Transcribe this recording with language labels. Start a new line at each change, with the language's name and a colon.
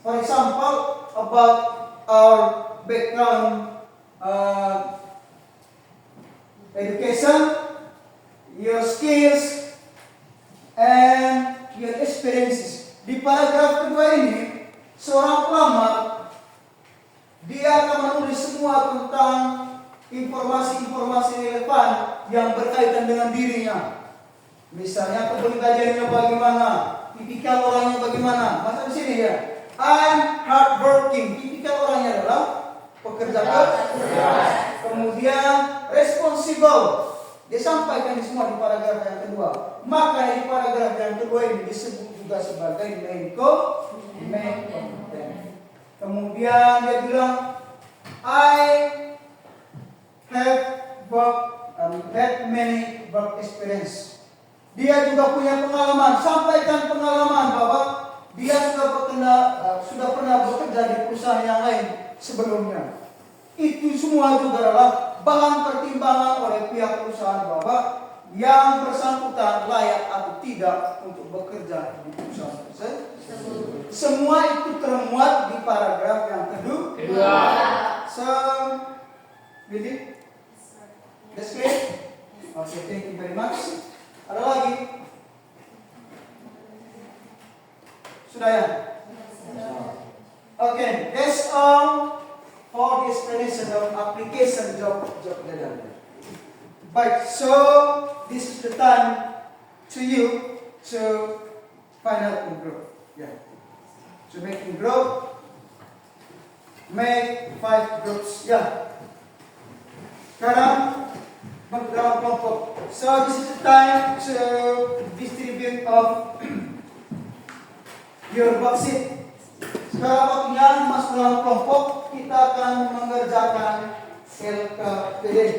English: For example, about our background, education, your skills, and your experiences.
Indonesian: Di paragraf kedua ini, seorang pelamar dia akan menulis semua tentang informasi-informasi relevan yang berkaitan dengan dirinya. Misalnya kepribadiannya bagaimana, tipikal orangnya bagaimana. Masa di sini ya,
English: I'm hardworking.
Indonesian: Tipikal orangnya adalah pekerja keras. Kemudian responsible. Disampaikan semua di paragraf yang kedua. Maka di paragraf yang kedua ini disebut juga sebagai main content. Kemudian dia bilang,
English: I have had many work experience.
Indonesian: Dia juga punya pengalaman, sampaikan pengalaman bahwa dia sudah pernah bekerja di perusahaan yang lain sebelumnya. Itu semua juga adalah bahan pertimbangan oleh pihak perusahaan bahwa yang bersangkutan layak atau tidak untuk bekerja di perusahaan tersebut. Semua itu termuat di paragraf yang kedua.
English: So, Billy? That's clear? Okay, thank you very much.
Indonesian: Ada lagi? Sudah ya?
English: Okay, that's all long explanation of application job letter. But so this is the time to you to find out in group. Yeah. To make in group. Make 5 groups. Yeah.
Indonesian: Sekarang bergerak kelompok.
English: So this is the time to distribute of your worksheet.
Indonesian: Sekarang waktunya masuk dalam kelompok, kita akan mengerjakan LKPD.